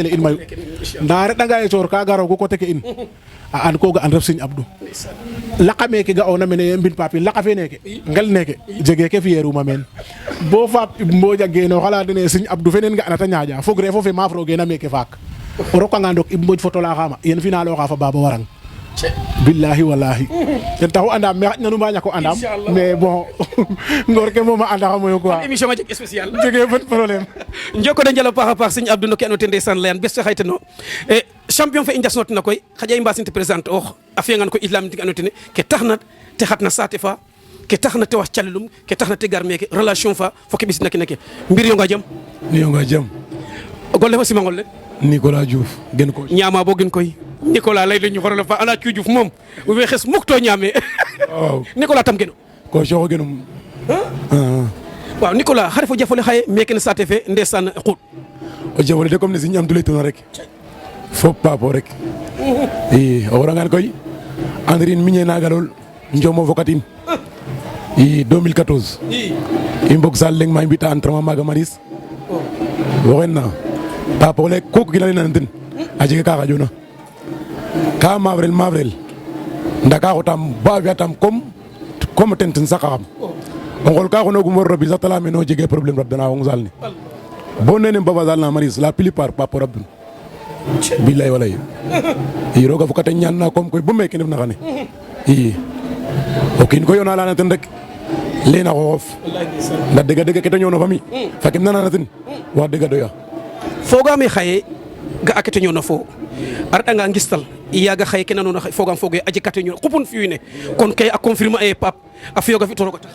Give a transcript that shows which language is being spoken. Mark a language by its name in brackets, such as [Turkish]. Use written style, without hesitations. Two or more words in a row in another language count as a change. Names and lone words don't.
[Serer] le in mayu nda reɗanga ye coor ka garogu coté ke in a an ko ga an ref Serigne Abdou laqa meke ga'oona mene mbin Pape laqa fe neke ngel neke jege ke fiyeeruma meen bo faap Mbodj a geeno xala dene Serigne Abdou fenen nga'na ta ñaaƴa fogre fo fe maaf rogeena meke faak o rokanga ndok Mbodj foto la xama yen final oxa fa Baba Warang [Arabic] billahi wallahi [Serer] ten taxu andam me xaj nanu ma ñako andam [French] mais bon [Serer] ngor ke moom a anda xamoyo quoi émission ma jeg spécial [French] jege pas problème [Serer] njoko da njala paax a paax Serigne Abdou no ke ando te ndeysaan leyan bes fe xaytano e champion fe i njasnotina koy xaƴa i mbasin te présenter oox a fiyangan ko islam tig ando tene ke taxna te xatna saate fa ke taxna te wax calelum ke taxna te gar meke relation fa fo ke ɓisna kene ke mbir yo nga jam ni yo nga jam golle fo simangol le Nicolas Diouf gen ko ñaama bo gen koy Nicolas lay la ñu xorole fa ala Diouf moom we xes muk to ñaame waaw Nicolas tam geno ko soxo genum waaw Nicolas xare fo jafole xaye meke ne saate fe ndeysaan xuut o jafole de comme ne Serigne Amdou lay tuna rek fop papo rek i o xorangan koy Andrine miñe naga lool njomo fokatin i 2014 i mbog sal leng ma i mbita entraînement maga maris waxen na papo le kooku kina lena ten a jega ka xajona ka mavrel ndaka xotam ba fi'atam comme ten saqaxam o ngol ka xonogum war rabin sax tala meno jege problème rabdana xong sal ne bo nene mbaba sal na maris [French] la plupart [Serer] papo rabdun [Arabic] billahi walay [Serer] i roga fokate ñaan na comme koy bo meke ndef na xane i o kiin koy ona lana ten rek lena xooxof nda dega dega ke ta ñoona fami fa kem nanana ten wax dega doya fogaame xaye ga a kete ñoona fo a reɗanga ngistal yaaga xaye ke nanoona fogam foge a jeg kate ñoona xupun fi wiin we kon kay a confirmer e Pape a fiyoga fi to roga tax